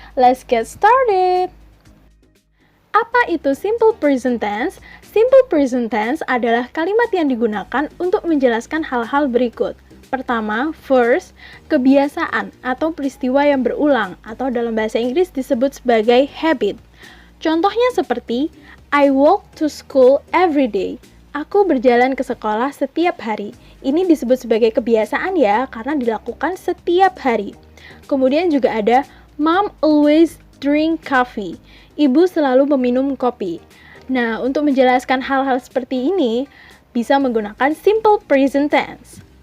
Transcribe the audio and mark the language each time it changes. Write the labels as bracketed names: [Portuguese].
[English] Let's get started! [Indonesian] Apa itu [English] simple present tense? [Indonesian] Simple present tense adalah kalimat yang digunakan untuk menjelaskan hal-hal berikut. Pertama, first, kebiasaan atau peristiwa yang berulang atau dalam bahasa Inggris disebut sebagai habit. Contohnya seperti, [English] I walk to school every day. [Indonesian] Aku berjalan ke sekolah setiap hari. Ini disebut sebagai kebiasaan ya, karena dilakukan setiap hari. Kemudian juga ada, [English] Mom always drink coffee. [Indonesian] Ibu selalu meminum kopi. Nah, untuk menjelaskan hal-hal seperti ini, bisa menggunakan simple present tense.